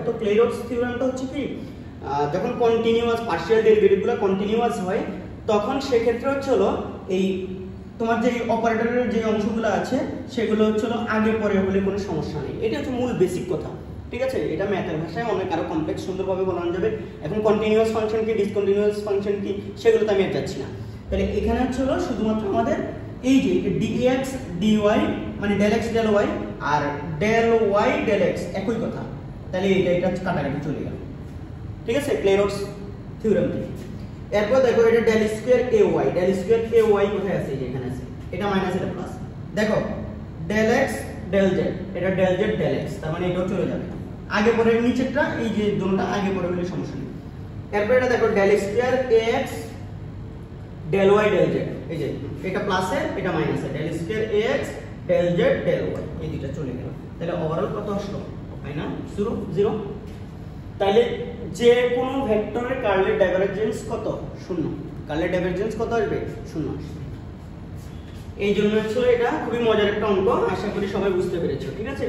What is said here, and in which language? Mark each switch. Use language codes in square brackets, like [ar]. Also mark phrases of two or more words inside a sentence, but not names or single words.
[bn] তো ক্লেইরটস থিওরেমটা হচ্ছে কি, যখন [en] continuous partial derivativeগুলো [bn] কন্টিনিউয়াস হয় তখন সেক্ষেত্রে হচ্ছে হলো এই তোমার যে অপারেটরের যে অংশগুলো আছে সেগুলো হচ্ছে হলো আগে পরে হলে কোনো সমস্যা নেই। এটা হচ্ছে মূল বেসিক কথা, ঠিক আছে। এটা ম্যাথের ভাষায় অনেক আরো কমপ্লেক্স সুন্দরভাবে বলানো যাবে। এখন [en] continuous function [bn] কি, [en] discontinuous function [bn] কি, সেগুলো তো আমি আর যাচ্ছি না। তাহলে এখানে হচ্ছে হলো শুধুমাত্র আমাদের এই যে [en] dx dy [bn] মানে [en] del x del y [bn] আর [en] del y del x [bn] একই কথা, তাহলে এটা কাটাকাটি চলে গেল, ঠিক আছে, ক্লেইরটস থিওরেম থেকে। এরপর দেখো এটা [en] del square ay [bn] কোথায় আছে, এই যে এখানে আছে, এটা মাইনাস এটা প্লাস। দেখো [en] del x del z, [bn] এটা [en] del z del x, [bn] তার মানে এটাও চলে যাবে আগে পরে, নিচেরটা এই যে দুটোটা আগে পরে হলে সমস্যা নেই। এরপর এটা দেখো [en] del square ax del y del z, [bn] এই যে এটা প্লাসে এটা মাইনাসে, [en] del square ax del z del y, [bn] এই দুটো চলে গেল। তাহলে ওভারঅল কত আসলো, তাই না, 0 তাহলে যে কোনো ভেক্টরের কার্লের ডাইভারজেন্স কত, 0। কার্লের ডাইভারজেন্স কত আসবে, 0 আসবে। এই জন্য হচ্ছে এটা খুবই মজার একটা অঙ্ক, আশা করি সবাই বুঝতে পেরেছো, ঠিক আছে।